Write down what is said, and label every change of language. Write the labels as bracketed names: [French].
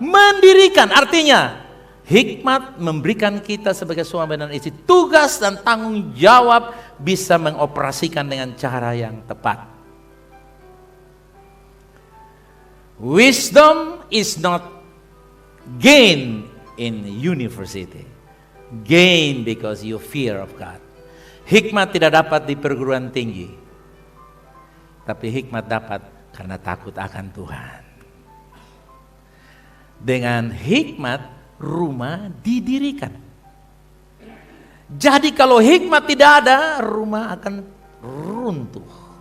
[Indonesian] Mendirikan, artinya hikmat memberikan kita sebagai suami dan istri tugas dan tanggung jawab bisa mengoperasikan dengan cara yang tepat. [English] Wisdom is not gain in university. Gain because you fear of God. [Indonesian] Hikmat tidak dapat di perguruan tinggi. Tapi hikmat dapat karena takut akan Tuhan. Dengan hikmat rumah didirikan. Jadi kalau hikmat tidak ada, rumah akan runtuh.